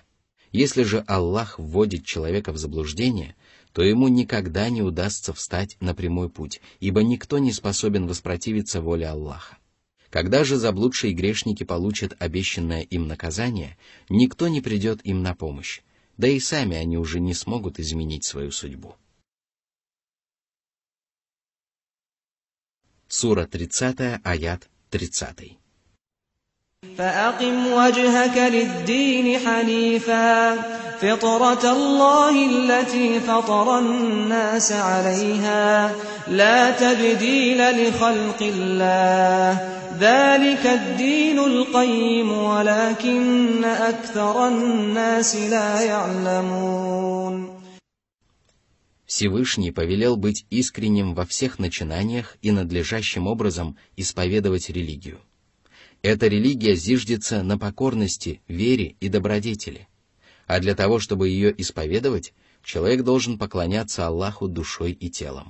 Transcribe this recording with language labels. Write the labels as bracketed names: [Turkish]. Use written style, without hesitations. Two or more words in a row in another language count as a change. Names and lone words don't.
[Russian] Если же Аллах вводит человека в заблуждение, то ему никогда не удастся встать на прямой путь, ибо никто не способен воспротивиться воле Аллаха. Когда же заблудшие грешники получат обещанное им наказание, никто не придет им на помощь, да и сами они уже не смогут изменить свою судьбу. Сура 30, аят 30. [Arabic] فأقم وجهك للدين حنيفا فطرة الله التي فطر الناس عليها لا تبديل لخلق الله ذلك الدين القيم ولكن أكثر الناس لا يعلمون. [Russian] Всевышний повелел быть искренним во всех начинаниях и надлежащим образом исповедовать религию. Эта религия зиждется на покорности, вере и добродетели. А для того, чтобы ее исповедовать, человек должен поклоняться Аллаху душой и телом.